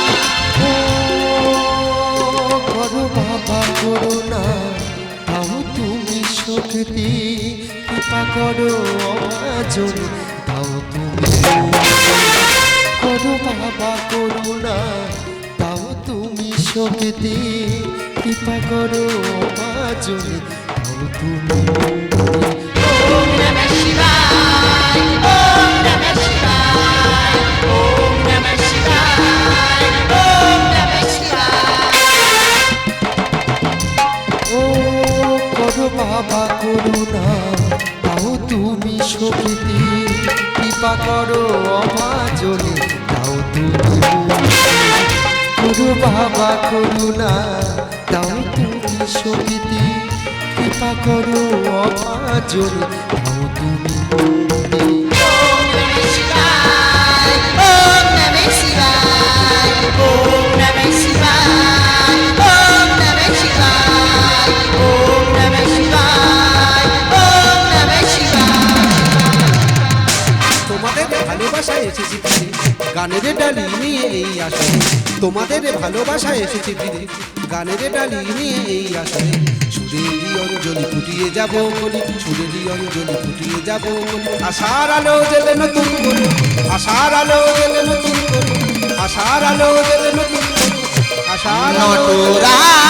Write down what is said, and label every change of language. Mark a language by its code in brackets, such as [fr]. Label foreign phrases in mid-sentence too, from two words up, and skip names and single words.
[bn] করো বাবা করো না তাও তুমি শক্তি কৃপা করো অজন তাও তুমি করো বাবা করো না তাও তুমি শক্তি কৃপা করো অজন তাও তুমি [sa] ॐ नमः शिवाय, ॐ नमः शिवाय, ॐ नमः शिवाय, ॐ नमः शिवाय. [bn] ও করো বাবা করো না তাও তুমি শক্তি কৃপা করো অভাজনে তাও তুমি করো বাবা করো না তাও তুমি শক্তি কৃপা করো অভাজনে তাও তুমি [sa] ॐ नमः शिवाय, ॐ नमः शिवाय, ॐ नमः शिवाय, ॐ नमः शिवाय, ॐ नमः शिवाय, ॐ नमः शिवाय. [bn] তোমাদের ভালোবাসায় এসেছি ফিরে গানের ডালি নিয়ে এই আসরে তোমাদের ভালোবাসায় এসেছি ফিরে গানের ডালি নিয়ে এই আসরে সুরেরই অঞ্জলি ফুটিয়ে যাব বলি সুরেরই অঞ্জলি ফুটিয়ে যাব বলি আশার আলো জ্বলে নতুন করে আশার আলো জ্বলে নতুন করে আশার আলো জ্বলে নতুন করে আশার আলো জ্বলে নতুন করে।